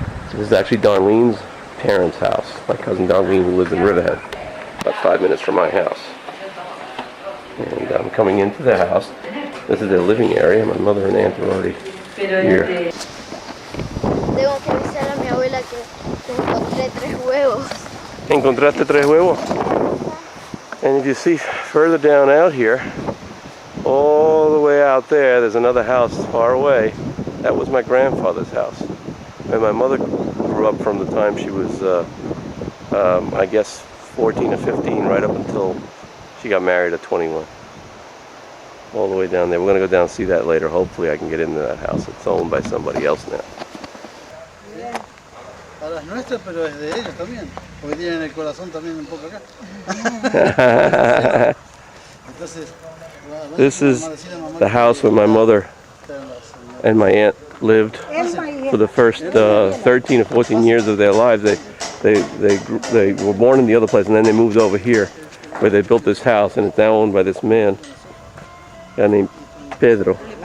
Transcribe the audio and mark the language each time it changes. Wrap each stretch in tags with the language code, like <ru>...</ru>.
<en>So this is actually Darlene's parents' house. My cousin Darlene who lives in Riverhead. About 5 minutes from my house. And I'm coming into the house. This is their living area. My mother and aunt are already here.</en> <es>Tengo que avisar a mi abuela que encontré 3 huevos. Encontraste 3 huevos?</es> <en>And if you see further down out here, all the way out there, there's another house far away. That was my grandfather's house. And my mother grew up from the time she was, I guess, 14 or 15, right up until she got married at 21. All the way down there. We're going to go down and see that later. Hopefully I can get into that house. It's owned by somebody else now.</en> <es>nuestro, pero es de ellos también, porque tienen el corazón también un poco acá. Entonces,</es> <en>This is the house where my mother and my aunt lived for the first 13 or 14 years of their lives. They were born in the other place, and then they moved over here, where they built this house, and it's now owned by this man, a guy named Pedro.</en>